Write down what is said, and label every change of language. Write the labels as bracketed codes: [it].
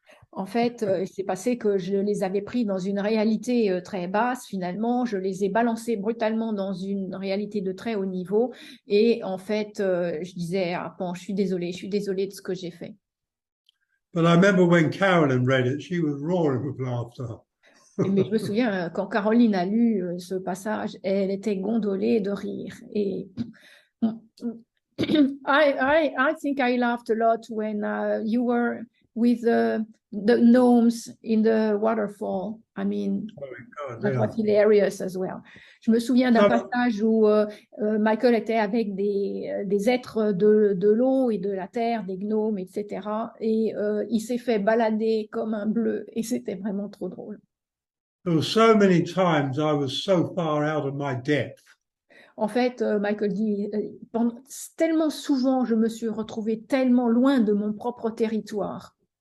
[fr] En fait, il s'est passé que je les avais pris dans une réalité très basse, finalement, je les ai balancés brutalement dans une réalité de très haut niveau, et en fait, je disais, ah bon, je suis désolée de ce que j'ai fait. [en] But I remember when Carolyn read it, she was roaring with laughter. [fr] Mais je me souviens, quand Caroline a lu ce passage, elle était gondolée de rire. [en] Et I think I laughed a lot when you were with the gnomes in the waterfall. I mean, that was hilarious as well. [fr] Je me souviens d'un passage où Michael était avec des êtres de l'eau et de la terre, des gnomes, etc. Et il s'est fait balader comme un bleu et c'était vraiment trop drôle. [en] There were so many times I was so far out of my depth. [fr] En fait, Michael dit, tellement souvent, je me suis retrouvée tellement loin de mon propre territoire.